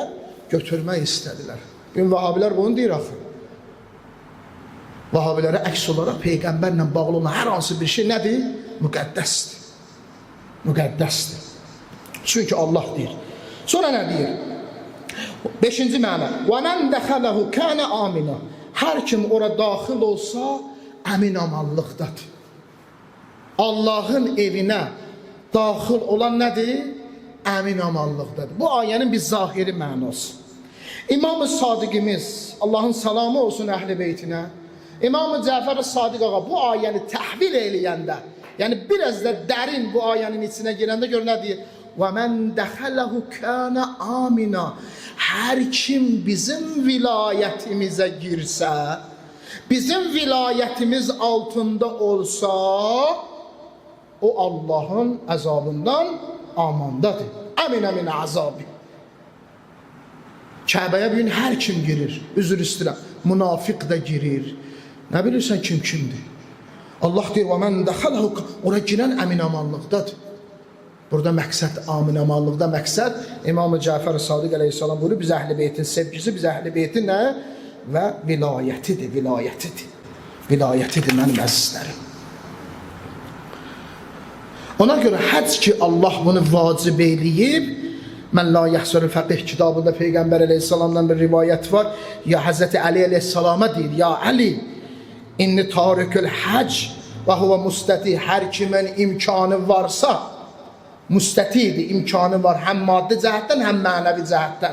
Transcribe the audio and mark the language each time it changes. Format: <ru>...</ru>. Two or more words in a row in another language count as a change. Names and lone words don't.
<az>Götürmək istədilər. Gün Vahabilər bunu deyir axı. Vahabilərə əks olaraq Peyğəmbərlə bağlı olan hər hansı bir şey nədir? Müqəddəsdir. Müqəddəsdir. Çünki Allah deyir. Sonra nə deyir? 5-ci məna.</az> <ar>وَمَنْ دَخَلَهُ كَانَ آمِنًا.</ar> <az>Hər kim ora daxil olsa, əmin amanlıqdadır. Allahın evinə daxil olan nədir? Əmin amanlıqdadır. Bu ayənin bir zahiri mənası. İmam-ı Sadiqimiz, Allahın salamı olsun əhl-i beytinə, İmam-ı Cəfər Sadiq ağa bu ayəni təhvil eləyəndə, yəni biraz da dərin bu ayənin içinə girəndə gör nə deyir?</az> <ar>وَمَنْ دَخَلَهُ كَانَ آمِنًا.</ar> <az>Hər kim bizim vilayətimizə girsə, bizim vilayətimiz altında olsa, o Allahın əzabından amandadır. Əmin əzabı. Kəbəyə bugün hər kim girir. Üzr istəyirəm. Münafiq də girir. Nə bilirsən kimdir? Allah deyir,</az> <ar>وَمَنْ دَخَلَهُ.</ar> <az>Ora girən əmin amanlıqdadır. Burada məqsəd, amin amanlıqda məqsəd İmam-ı Cəfər Sadiq əleyhissalam buyurur, biz əhl-i beytin sevgisi, biz əhl-i beytin nə? Və vilayətidir, vilayətidir. Vilayətidir mənim əzizlərim. Ona görə həc ki Allah bunu vacib eləyib, mən la yəhsərül fəqih kitabında Peyğəmbər əleyhissalamdan bir rivayət var, ya Həzrəti Əli əleyhissalama deyir,</az> <ar>يا علي إني تارك الحج وهو مستطيع,</ar> <az>hər kimin imkanı varsa, müstətidir, imkanı var, həm maddi cəhətdən, həm mənəvi cəhətdən.</az>